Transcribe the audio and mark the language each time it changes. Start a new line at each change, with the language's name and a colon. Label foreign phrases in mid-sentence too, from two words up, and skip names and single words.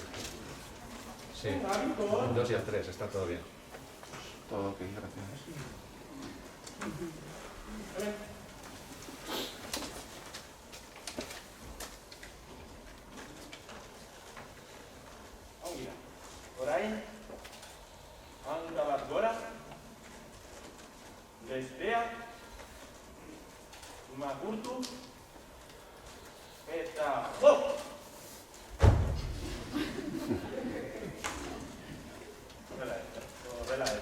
Spanish: Sí, el 2 y el 3, está todo bien. Todo ok, gracias. Mira,
Basque: orain, hanka bat gora, bestea, makurtu, eta hop! Horrela ez.